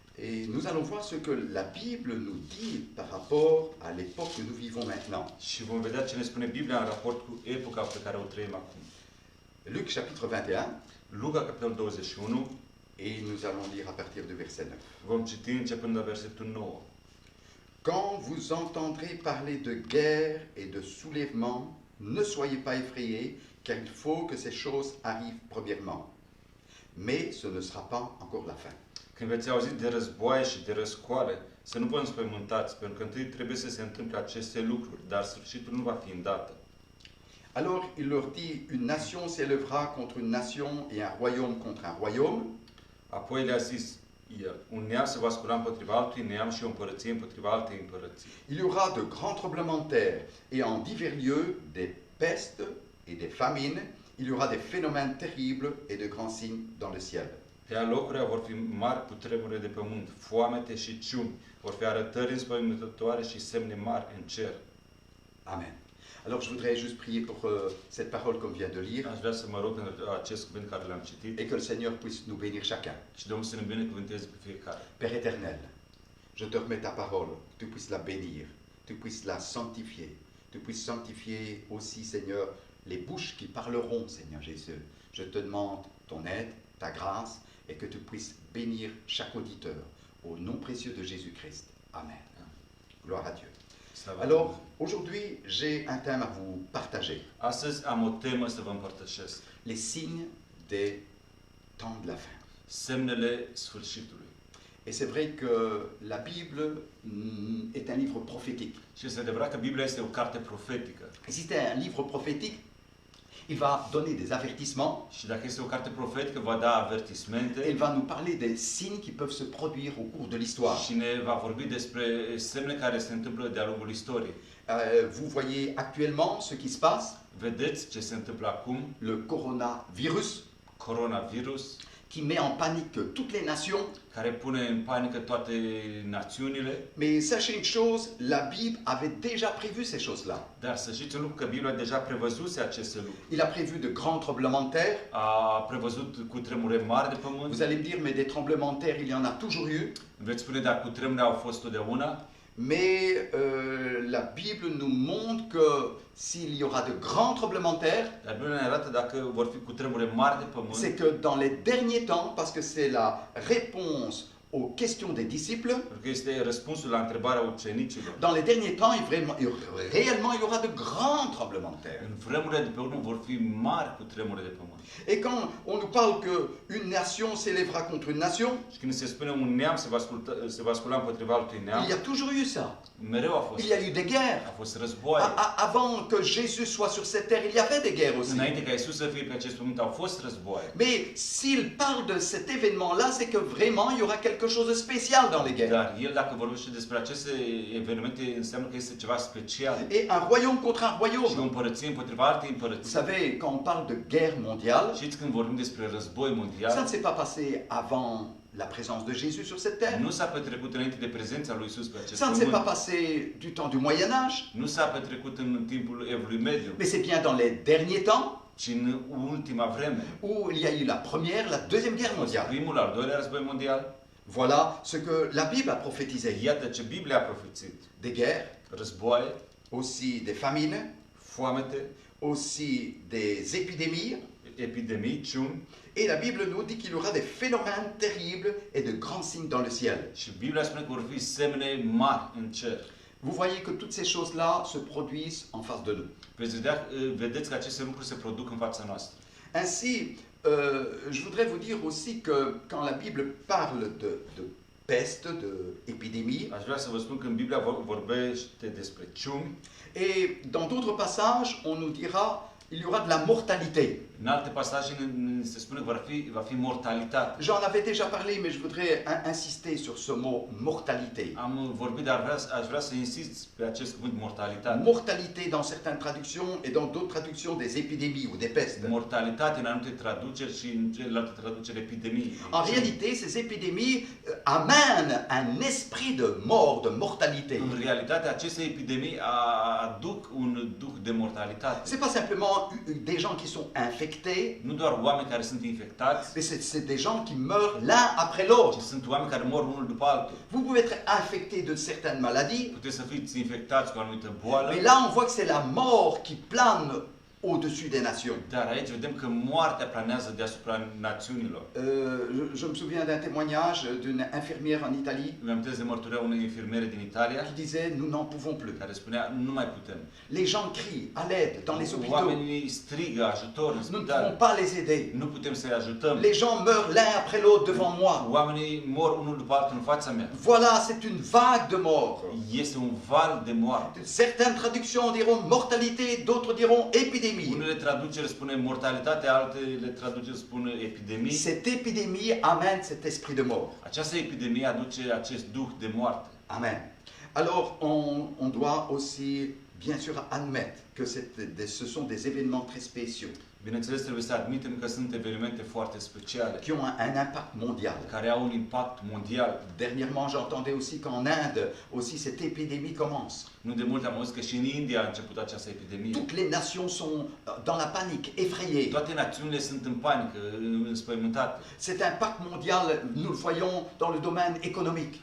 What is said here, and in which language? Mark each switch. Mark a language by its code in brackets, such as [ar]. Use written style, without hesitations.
[fr] Et nous allons voir ce que la Bible nous dit par rapport à l'époque que nous vivons maintenant. [ro] Și vom vedea ce ne spune Biblia în raport cu epoca pe care o trăim acum. [fr] Luc chapitre 21, [ro] Luca, capitolul 21, [fr] et nous allons lire à partir du verset 9. [ro] vom citi începând la versetul 9. [fr] Quand vous entendrez parler de guerre et de soulèvement, ne soyez pas effrayés, car il faut que ces choses arrivent premièrement. Mais ce ne sera pas encore la fin. [ro] Când veți auzi de războaie și de răscoale, să nu vă înspăimântați, pentru că întâi trebuie să se întâmple aceste lucruri, dar sfârșitul nu va fi îndată. [fr] Alors il leur dit, une nation s'élèvera contre une nation et un royaume contre un royaume. [ro] Apoi le-a zis el, un neam se va scula împotriva altui neam și o împărăție împotriva altei împărății. [fr] Il y aura de grands tremblements de terre et en divers lieux des pestes et des famines. Il y aura des phénomènes terribles et de grands signes dans le ciel. [ro] Pe alocurile vor fi mari cutremure de pământ, foamete și ciumi, vor fi arătări înspăimântătoare și semne mari în cer. [fr] Amen. Alors je voudrais juste prier pour cette parole qu'on vient de lire [ro] Aș vrea să mă rog pentru acest cuvânt care l-am citit [fr] et que le Seigneur puisse nous bénir chacun. [ro] și Domnul să ne binecuvânteze pe fiecare. [fr] Père éternel, je te remets ta parole, que tu puisses la bénir, tu puisses la sanctifier, tu puisses sanctifier aussi, Seigneur, les bouches qui parleront, Seigneur Jésus. Je te demande ton aide, ta grâce, et que tu puisses bénir chaque auditeur, au nom précieux de Jésus-Christ. Amen. Gloire à Dieu. Alors, aujourd'hui, j'ai un thème à vous partager. [ro] Astăzi am o temă să vă împărtășesc. [fr] Les signes des temps de la fin. [ro] Semnele sfârșitului. [fr] Et c'est vrai que la Bible est un livre prophétique. [ro] Și este adevărat că Biblia este o carte profetică. [fr] Et si c'est un livre prophétique, il va donner des avertissements, [ro] Și dacă este o carte profetică, va da avertismente [fr] il va nous parler des signes qui peuvent se produire au cours de l'histoire. [ro] și ne va vorbi despre semne care se întâmplă de-a lungul istoriei. [fr] Vous voyez actuellement ce qui se passe, [ro] Vedeți ce se întâmplă acum? [fr] le coronavirus [ro] Coronavirus, [fr] qui met en panique toutes les nations. [ro] care pune în panică toate națiunile. [fr] Mais sachez une chose, la Bible avait déjà prévu ces choses-là. [ro] Dar să știți un lucru, că Biblia deja prevăzuse aceste lucruri. [fr] Il a prévu de grands tremblements de terre. [ro] A prevăzut cutremure mari de [fr] Vous [ro] pământ. [fr] allez me dire, mais des tremblements de terre, il y en a toujours eu. [ro] Veți spune, dar cutremure au fost totdeauna. [fr] Mais la Bible nous montre que s'il y aura de grands tremblements de terre, [ro] Dar Biblia ne arată dacă vor fi cutremure mari de [fr] c'est [ro] pământ, [fr] que dans les derniers temps, parce que c'est la réponse aux questions des disciples. [ro] Pentru că este răspunsul la întrebarea ucenicilor. [fr] Dans les derniers temps, réellement, il y aura de grands tremblements de terre. [ro] În vremurile de pe urmă vor fi mari cu tremure de pământ. [fr] Et quand on nous parle qu'une nation s'élèvera contre une nation, [ro] Și când se spune un neam se va scula împotriva altui neam, [fr] il y a toujours eu ça. [ro] mereu a fost. [fr] Il y a eu des guerres. [ro] A fost războaie. [fr] Avant que Jésus soit sur cette terre, il y avait des guerres aussi. [ro] Înainte ca Iisus să fie pe acest pământ, au fost războaie. [fr] Mais s'il parle de cet événement-là, c'est que vraiment il y aura quelque chose de spécial dans les guerres. [ro] Dar el, dacă vorbește despre aceste evenimente, înseamnă că este ceva special. [fr] Et un royaume contre un [ro] Și o [fr] royaume. [ro] împărăție împotriva altei [fr] Vous [ro] împărății. [fr] savez, quand on parle de guerre mondiale, [ro] Știți, când vorbim despre război [fr] ça [ro] mondial, [fr] ne s'est pas passé avant la présence de Jésus sur cette terre. [ro] nu s-a petrecut înainte de prezența lui Iisus pe acest [fr] Ça ne s'est pas [ro] pământ. [fr] passé du temps du Moyen Âge, [ro] Nu s-a petrecut în timpul Evului Mediu, [fr] mais c'est bien dans les derniers temps [ro] ci în ultima vreme. [fr] où il y a eu la première, la deuxième guerre mondiale. [ro] Primul, al doilea război mondial. [fr] Voilà ce que la Bible a prophétisé. [ro] Iată ce Biblia a profețit. [fr] Des guerres, [ro] Războaie, [fr] aussi des famines, [ro] foamete, [fr] aussi des épidémies. [ro] epidemii, ciuni. [fr] Et la Bible nous dit qu'il y aura des phénomènes terribles et de grands signes dans le ciel. [ro] Și Biblia spune că vor fi semne mari în cer. [fr] Vous voyez que toutes ces choses-là se produisent en face de nous. [ro] Vedeți că aceste lucruri se produc în fața noastră. [fr] Ainsi, je voudrais vous dire aussi que quand la Bible parle de peste, de épidémie, [ro] Aș vrea să vă spun că în Biblia vorbește despre ciuni. [fr] et dans d'autres passages, on nous dira il y aura de la mortalité. [ro] În alte pasaje se spune că va fi mortalitate. [fr] J'en avais déjà parlé, mais je voudrais insister sur ce mot mortalité. [ro] Am vorbit, dar aș vrea să insist pe acest cuvânt mortalitate. [fr] Mortalité dans certaines traductions et dans d'autres traductions des épidémies ou des pestes. [ro] Mortalitate în anumite traduceri și în celelalte traduceri epidemii. [fr] En réalité, ces épidémies amènent un esprit de mort, de mortalité. [ro] În realitate, aceste epidemii aduc un duh de mortalitate. [fr] C'est pas simplement des gens qui sont infectés, [ro] Nu doar oameni care sunt infectați, [fr] mais c'est des gens qui meurent l'un après l'autre. [ro] ci sunt oameni care mor unul după altul. [fr] Vous pouvez être infecté de certaines maladies, [ro] Puteți să fiți infectați cu o anumită boală, [fr] mais là on voit que c'est la mort qui plane au-dessus des nations. [ro] dar aici vedem că moartea planează deasupra națiunilor. [fr] Je me souviens d'un témoignage d'une infirmière en Italie [ro] Îmi amintesc de mărturia unei infirmiere din Italia [fr] qui disait nous n'en pouvons plus. [ro] care spunea, nu mai putem. [fr] Les gens crient à l'aide dans les hôpitaux. [ro] Oamenii strigă ajutor în [fr] Nous ne pouvons [ro] spital. [fr] pas les aider. [ro] Nu putem să-i ajutăm. [fr] Les gens meurent l'un après l'autre devant moi. [ro] Oamenii mor unul după altul în fața mea. [fr] Voilà, c'est une vague de mort. [ro] Este un val de moarte. [fr] Certaines traductions diront mortalité, d'autres diront épidémie. [ro] Unele traduceri spune mortalitate, altele traduceri spune epidemii. [fr] Cette épidémie amène cet esprit de mort. [ro] Această epidemie aduce acest duh de moarte. [fr] Amen. Alors, on doit aussi, bien sûr, admettre que ce sont des événements très spéciaux [ro] Bineînțeles, trebuie să admitem că sunt evenimente foarte speciale, [fr] qui ont un impact mondial. [ro] care au un impact mondial. [fr] Dernièrement, j'entendais aussi qu'en Inde, aussi cette épidémie commence. [ro] Nu de mult am auzit că și în India a început această epidemie. [fr] Toutes les nations sont dans la panique, effrayées. [ro] Toate națiunile sunt în panică, înspăimântate. [fr] Cet impact mondial, nous le voyons dans le domaine économique,